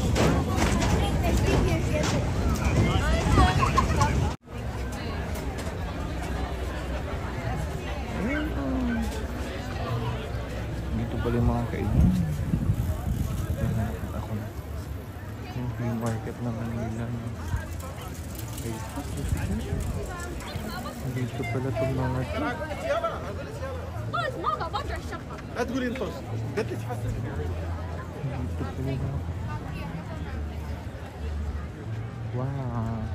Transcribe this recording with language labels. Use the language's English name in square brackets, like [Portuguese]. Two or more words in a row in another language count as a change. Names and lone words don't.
[Filipino] Dito pala yung mga kainan. Ako na. Yung [English] flea market [Filipino] na Manila. Dito pala itong mga [Arabic] لا تقولي انطز قلت لك تحسن [Filipino] dito pala. Wow.